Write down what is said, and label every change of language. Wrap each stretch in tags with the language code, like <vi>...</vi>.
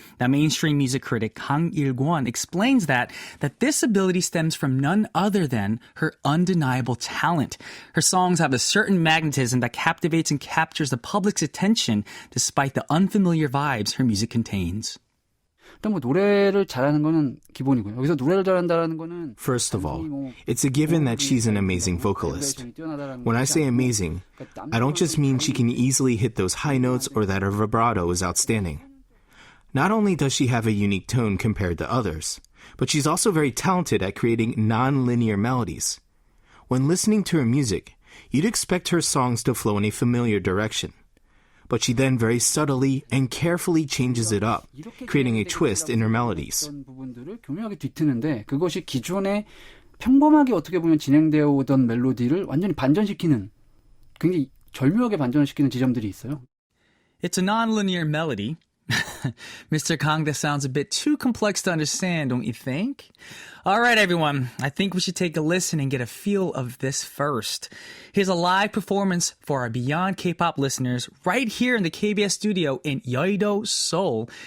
<en>The mainstream music critic Kang Il-kwon explains that this ability stems from none other than her undeniable talent. Her songs have a certain magnetism that captivates and captures the public's attention despite the unfamiliar vibes her music contains.</en> <ko>일단 뭐 노래를 잘하는 거는 기본이고요. 여기서 노래를 잘한다는 거는</ko> <en>First of all, it's a given that she's an amazing vocalist. When I say amazing, I don't just mean she can easily hit those high notes or that her vibrato is outstanding. Not only does she have a unique tone compared to others, but she's also very talented at creating non-linear melodies. When listening to her music, you'd expect her songs to flow in a familiar direction. But she then very subtly and carefully changes it up, creating a twist in her melodies.</en> <ko>부분들을 교묘하게 뒤트는데 그것이 기존에 평범하게 어떻게 보면 진행되어 오던 멜로디를 완전히 반전시키는 굉장히 절묘하게 반전시키는 지점들이 있어요.</ko> <en>It's a non-linear melody. Mr. Kang, that sounds a bit too complex to understand, don't you think? All right, everyone. I think we should take a listen and get a feel of this first. Here's a live performance for our Beyond K-pop listeners right here in the KBS studio in Yeouido, Seoul.</en>